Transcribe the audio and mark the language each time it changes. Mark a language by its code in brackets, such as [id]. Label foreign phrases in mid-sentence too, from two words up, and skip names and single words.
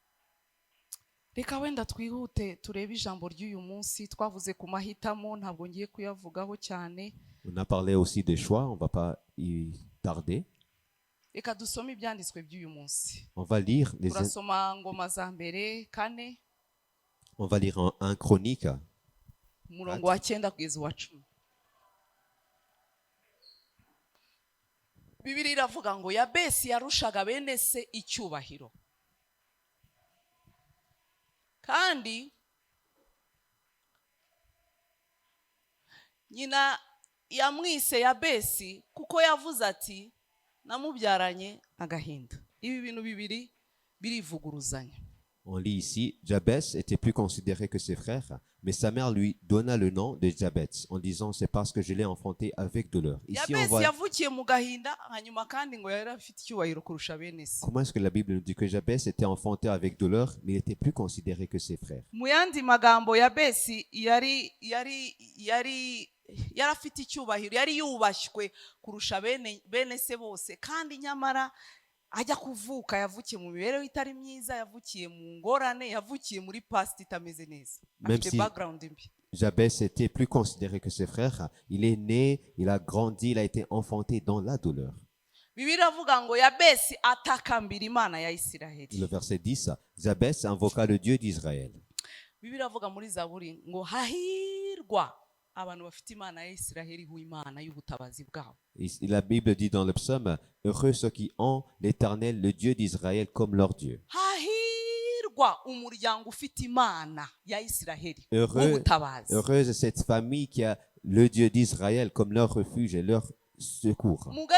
[fr] On a parlé aussi des choix, on ne va pas y tarder. On va lire on va lire en 1 Chronique. [rw] Bibiliya iravuga ngo Yabesi yarushaga bene se icyubahiro, kandi nyina yamwise Yabesi kuko yavuze ati namubyaranye agahinda. Ibi bintu bibiri birivuguruzanya. [fr] On lit ici, Jabès était plus considéré que ses frères, mais sa mère lui donna le nom de Jabès en disant c'est parce que je l'ai enfanté avec douleur. Ici on voit comment est-ce que la Bible nous dit que Jabès était enfanté avec douleur, mais il était plus considéré que ses frères. [rw] Yarafite icyubahiro, yari yubashywe kurusha bene se bose, kandi nyamara ajya kuvuka yavukiye mu mibereho itari myiza, yavukiye mu ngorane, yavukiye muri past itameze neza, afite background mbi. [fr] Jabès était plus considéré que ses frères. Il est né, il a grandi, il a été enfanté dans la douleur. [rw] Bibiliya avuga ngo Yabesi atakambira Imana ya Isiraheli. [fr] Le verset 10, Jabès invoqua le Dieu d'Israël. [rw] Bibiliya avuga muri Zaburi ngo hahirwa abantu bafite Imana ya Isiraheli Imana y'ubutabazi bwabo. [fr] La Bible dit dans le psaume, heureux ceux qui ont l'Éternel, le Dieu d'Israël, comme leur Dieu. Heureuse cette famille qui a le Dieu d'Israël comme leur refuge et leur secours.